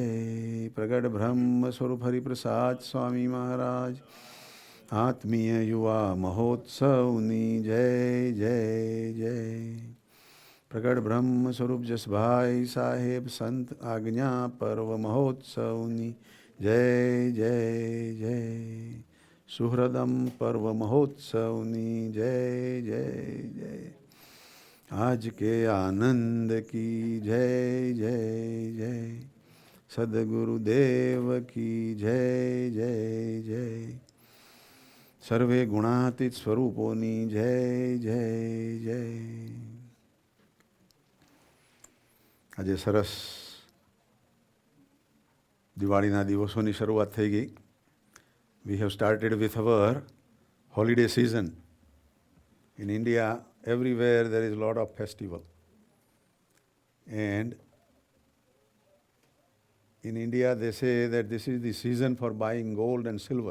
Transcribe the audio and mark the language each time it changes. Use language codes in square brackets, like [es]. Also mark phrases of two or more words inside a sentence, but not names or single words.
[gu] પ્રગટ બ્રહ્મ સ્વરૂપ હરિપ્રસાદ સ્વામી મહારાજ આત્મીય યુવા મહોત્સવની જય જય જય. પ્રગટ બ્રહ્મ સ્વરૂપ જસભાઈ સાહેબ સંત આજ્ઞા પર્વ મહોત્સવની જય જય જય. સુહૃદમ પર્વ મહોત્સવની જય જય જય. [hi] आज के आनंद की जय जय जय. सद्गुरुदेव की जय जय जय. [gu] સર્વે ગુણાતીત સ્વરૂપોની જય જય જય. આજે સરસ દિવાળીના દિવસોની શરૂઆત થઈ ગઈ. [en] We have started with our holiday season. In India, everywhere there is a lot of festival. And in India, they say that this is the season for buying gold and silver.